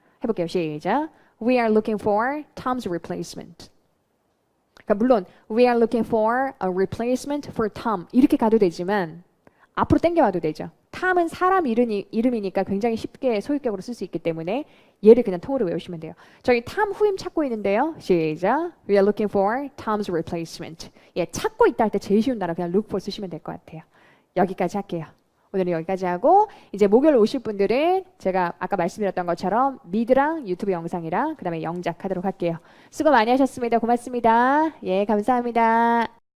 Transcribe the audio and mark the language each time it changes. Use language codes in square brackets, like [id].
[ko] 해볼게요. 시작. [en] We are looking for Tom's replacement. [ko] 그러니까 물론 [en] we are looking for a replacement for Tom [ko] 이렇게 가도 되지만 앞으로 당겨와도 되죠. 탐은 사람 이름이니까 굉장히 쉽게 소유격으로 쓸 수 있기 때문에 얘를 그냥 통으로 외우시면 돼요. 저희 탐 후임 찾고 있는데요. 시작. [en] We are looking for Tom's replacement. [ko] 예, 찾고 있다 할 때 제일 쉬운 단어 그냥 look for 쓰시면 될 것 같아요. 여기까지 할게요. 오늘은 여기까지 하고 이제 목요일 오실 분들은 제가 아까 말씀드렸던 것처럼 미드랑 유튜브 영상이랑 그 다음에 영작 하도록 할게요. 수고 많이 하셨습니다. 고맙습니다. 예, 감사합니다.